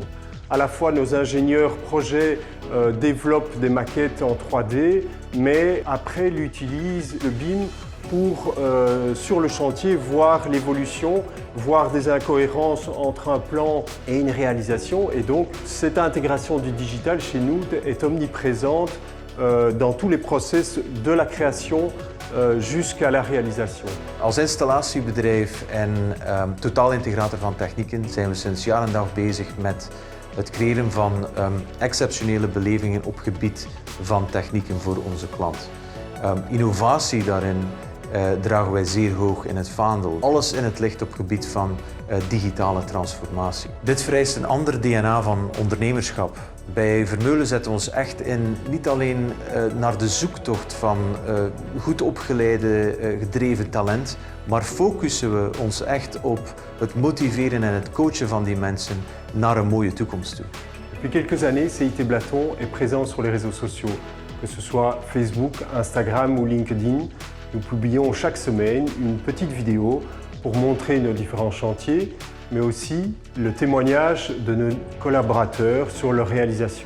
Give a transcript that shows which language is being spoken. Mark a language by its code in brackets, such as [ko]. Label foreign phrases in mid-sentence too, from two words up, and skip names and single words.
[fr] À la fois, nos ingénieurs projets développent des maquettes en 3D, mais après l'utilisent le BIM pour, sur le chantier, voir l'évolution, voir des incohérences entre un plan et une réalisation. Et donc, cette intégration du digital chez nous est omniprésente dans tous les process de la création jusqu'à la realisation. [nl] Als installatiebedrijf en totaalintegrator van technieken zijn we sinds jaar en dag bezig met het creëren van exceptionele belevingen op gebied van technieken voor onze klant. Innovatie daarin dragen wij zeer hoog in het vaandel. Alles in het licht op gebied van digitale transformatie. Dit vereist een ander DNA van ondernemerschap. Bij Vermeulen zetten we ons echt in niet alleen naar de zoektocht van goed opgeleide, gedreven talent, maar focussen we ons echt op het motiveren en het coachen van die mensen naar een mooie toekomst toe. [fr] Depuis quelques années, CIT Blaton est présent sur les réseaux sociaux, que ce soit Facebook, Instagram ou LinkedIn. Nous publions chaque semaine une petite vidéo pour montrer nos différents chantiers, mais aussi le témoignage de nos collaborateurs sur leur réalisation.